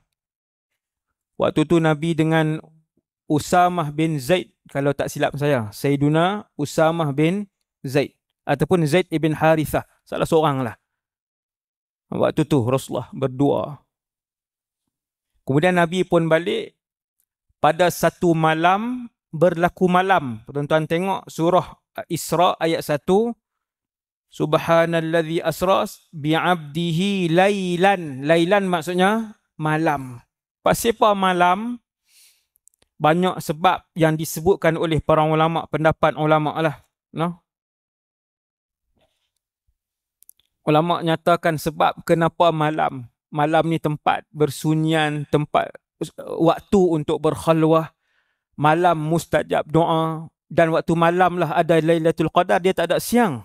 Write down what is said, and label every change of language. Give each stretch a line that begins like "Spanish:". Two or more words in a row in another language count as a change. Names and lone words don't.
Malay: Waktu tu Nabi dengan Usamah bin Zaid, kalau tak silap saya, Sayyiduna Usamah bin Zaid ataupun Zaid ibn Harithah, salah seorang lah. Waktu tu Rasulullah berdua. Kemudian Nabi pun balik pada satu malam, berlaku malam. Tuan-tuan tengok surah Isra ayat 1.
Arabic: سبحان الذي أسرى بعبده ليلا.
Malay: Lailan maksudnya malam. Pasal malam? Banyak sebab yang disebutkan oleh para ulama, pendapat ulama lah. No? Ulama nyatakan sebab kenapa malam. Malam ni tempat bersunyian, tempat waktu untuk berkhalwah, malam mustajab doa, dan waktu malam lah ada Lailatul Qadar, dia tak ada siang.